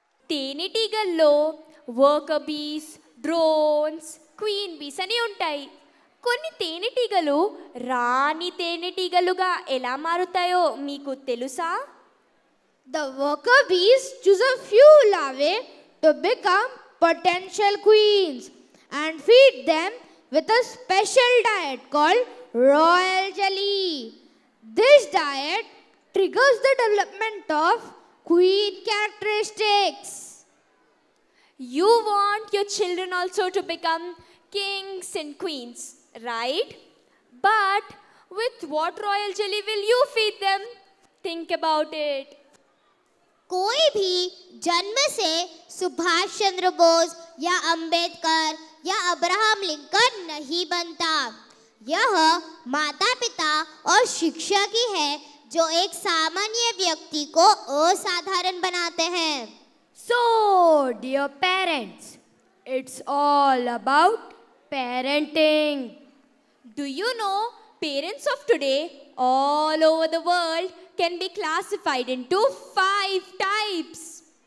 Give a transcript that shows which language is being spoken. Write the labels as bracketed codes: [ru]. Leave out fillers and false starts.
[te] తేనెటీగల్లో వర్కర్ బీస్, drones, queen బీస్ అని ఉంటాయి. కొన్ని తేనెటీగలు రాణి తేనెటీగలుగా ఎలా మారుతాయో మీకు తెలుసా? [en] The worker bees choose a few larvae to become potential queens and feed them with a special diet called royal jelly. This diet triggers the development of queen characteristics. You want your children also to become kings and queens, right? But with what royal jelly will you feed them? Think about it. [hi] कोई भी जन्म से सुभाष चंद्र बोस या अंबेडकर या Abraham Lincoln नहीं बनता। यह माता पिता और शिक्षा की है जो एक सामान्य व्यक्ति को असाधारण बनाते हैं। [en] So, dear parents, it's all about parenting. Do you know parents of today all over the world can be classified into 5 types?